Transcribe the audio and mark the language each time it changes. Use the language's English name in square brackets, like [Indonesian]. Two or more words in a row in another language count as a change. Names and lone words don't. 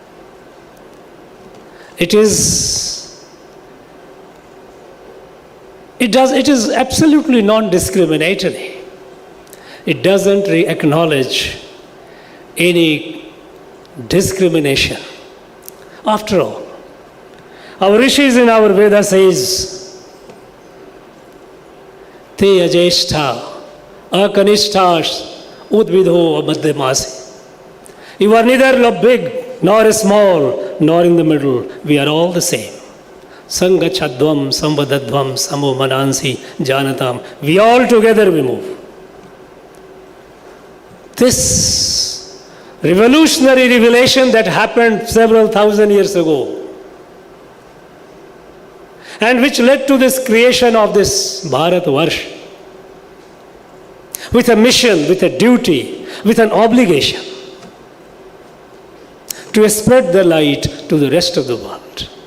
[English] It is absolutely non-discriminatory. It doesn't acknowledge any discrimination. After all, our rishis in our Veda says, [Sanskrit] ते अज्येष्ठा अकनिष्ठास उद्भिदो अमध्यमासः. [English] You are neither big nor small nor in the middle. We are all the same. [Sanskrit] संगच्छध्वं संवदध्वं सं वो मनांसि जानताम्. [English] We all together we move. This revolutionary revelation that happened several thousand years ago, and which led to this creation of this Bharat Varsha, with a mission, with a duty, with an obligation to spread the light to the rest of the world.